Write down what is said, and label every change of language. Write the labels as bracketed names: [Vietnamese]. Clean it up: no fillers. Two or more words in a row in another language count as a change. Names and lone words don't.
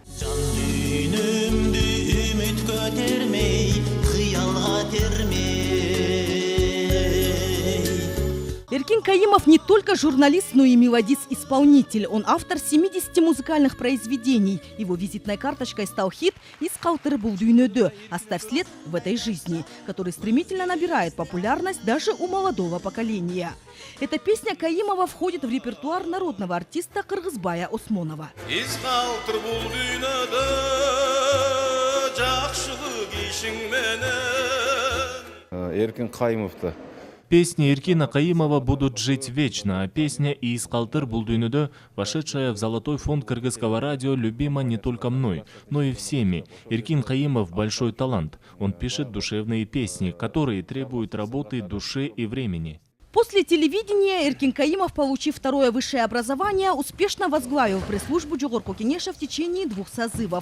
[Russian] Эркин Каимов не только журналист, но и мелодист-исполнитель. Он автор 70 музыкальных произведений. Его визитной карточкой стал хит [Kyrgyz] «Из калтыр бул дүйнөдө» [Russian] «Оставь след в этой жизни», который стремительно набирает популярность даже у молодого поколения. Эта песня Каимова входит в репертуар народного артиста Кыргызбая Осмонова. [Kyrgyz] Из калтыр бул дүйнөдө жакшылык ишиң менен. Эркин Каимов'та. [Russian] Песни Эркина Каимова будут жить вечно, а песня [Kyrgyz] «Из калтыр бул дүйнөдө», [Russian] вошедшая в золотой фонд кыргызского радио, любима не только мной, но и всеми. Эркин Каимов – большой талант. Он пишет душевные песни, которые требуют работы души и времени. После телевидения Эркин Каимов, получив второе высшее образование, успешно возглавил пресс-службу Жогорку Кенеша в течение 2 созывов.